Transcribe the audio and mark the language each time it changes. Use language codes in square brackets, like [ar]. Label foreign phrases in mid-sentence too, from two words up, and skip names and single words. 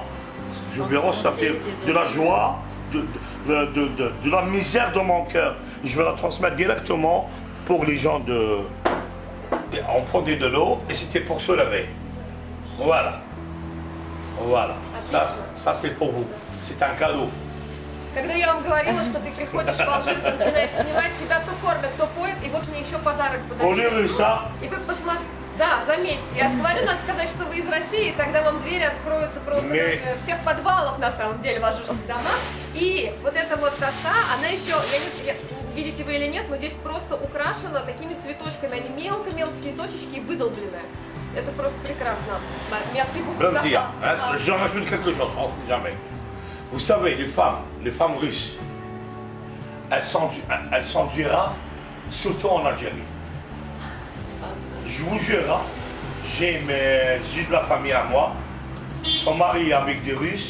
[fr] Je vais ressortir de la joie, de la misère dans mon cœur. Je vais la transmettre directement pour les gens de. On prenait de l'eau et c'était pour se laver. Voilà. Voilà. Ça c'est pour vous. C'est un cadeau. [ru] Когда я вам говорила, что ты приходишь в Алжир, ты начинаешь снимать, тебя то кормят, то поют, и вот мне еще подарок [fr] On [ru] подарили. [fr] a vu ça. [ru] И вы посмотрите, да, заметьте, я говорю, надо сказать, что вы из России, тогда вам двери откроются просто даже всех подвалов, на самом деле, в алжирских домах. И вот эта вот коса, она еще, видите вы или нет, но здесь просто украшена такими цветочками, они мелко-мелкие точечки выдолбленные. Это просто прекрасно. [fr] Merci beaucoup. Plaisir. J'en rajoute quelque chose, jamais. Vous savez, les femmes russes, elles sont dures, surtout en Algérie. Je vous jure, j'ai de la famille à moi, sont mariés avec des Russes.